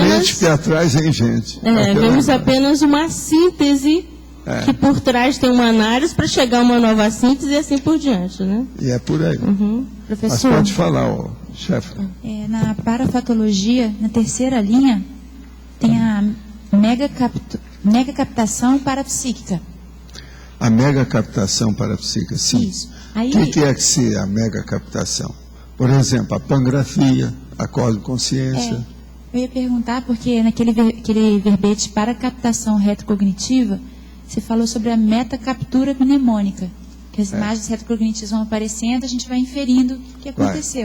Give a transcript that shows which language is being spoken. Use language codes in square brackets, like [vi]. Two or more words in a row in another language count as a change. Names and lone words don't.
[pt] à frente que atrás vem gente. Vemos apenas uma síntese, que por trás tem uma análise para chegar a uma nova síntese e assim por diante, né? E é por aí. Professor? Mas pode falar, chefe. Na parafatologia, na terceira linha, tem a megacaptação parapsíquica. A megacaptação parapsíquica, sim. Isso. Aí... O que é que se é a megacaptação? Por exemplo, a pangrafia, a cosmoconsciência. Eu ia perguntar, porque naquele verbete para captação retrocognitiva, você falou sobre a metacaptura mnemônica, que as imagens retrocognitivas vão aparecendo, a gente vai inferindo o que aconteceu.